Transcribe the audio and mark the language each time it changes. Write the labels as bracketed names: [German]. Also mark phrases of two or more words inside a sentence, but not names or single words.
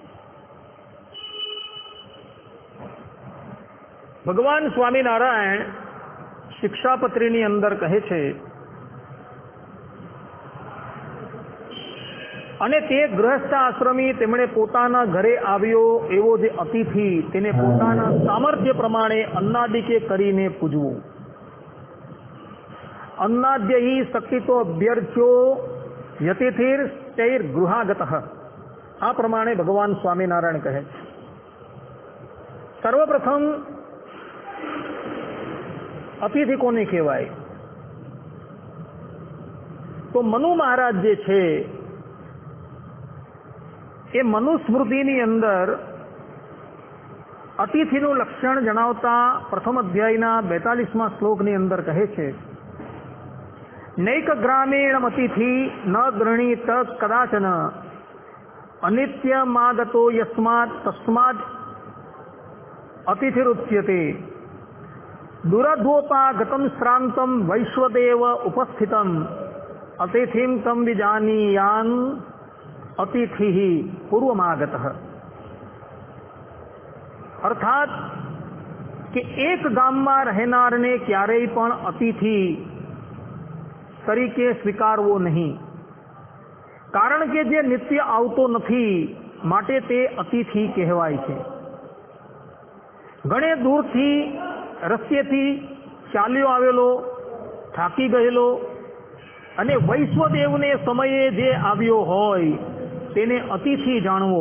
[Gujarati] ભગવાન સ્વામિનારાયણ શિક્ષાપત્રીની અંદર કહે છે અને તે ગૃહસ્થ આશ્રમી તેમણે પોતાના ઘરે આવ્યો એવો જે અતિથિ તેને પોતાના સામર્થ્ય પ્રમાણે અન્નાદિકે કરીને પૂજવું। [Sanskrit] अन्नाद्य ही शक्तितो अभ्यर्च्यो यतिथिर तैर गृहागतः। [Gujarati] આ પ્રમાણે ભગવાન સ્વામીનારાયણ કહે। સર્વપ્રથમ અતિથિ કોને કહેવાય તો મનુ મહારાજ જે છે એ મનુસ્મૃતિની અંદર અતિથિનું લક્ષણ જણાવતા પ્રથમ અધ્યાયના 42મા શ્લોકની અંદર કહે છે [Sanskrit] नैक ग्रामीणमतिथि न गृणीत कदाचन अनित्यमागतो यस्मात् तस्मात् अतिथिरुच्यते। दुरध्वोपागतं श्रान्तं वैश्वदेव उपस्थितं अतिथिं तं विजानीयान् अतिथिः पूर्वमागतः। [Gujarati] અર્થાત કિ એક ગામમાં રહેનારને ક્યારેય પણ અતિથિ તરીકે સ્વીકારવો નહીં, કારણ કે જે નિત્ય આવતો નથી માટે તે અતિથિ કહેવાય છે। ઘણે દૂરથી રસ્તેથી ચાલ્યો આવેલો, થાકી ગયેલો અને વૈશ્વદેવને સમયે જે આવ્યો હોય તેને અતિથિ જાણવો।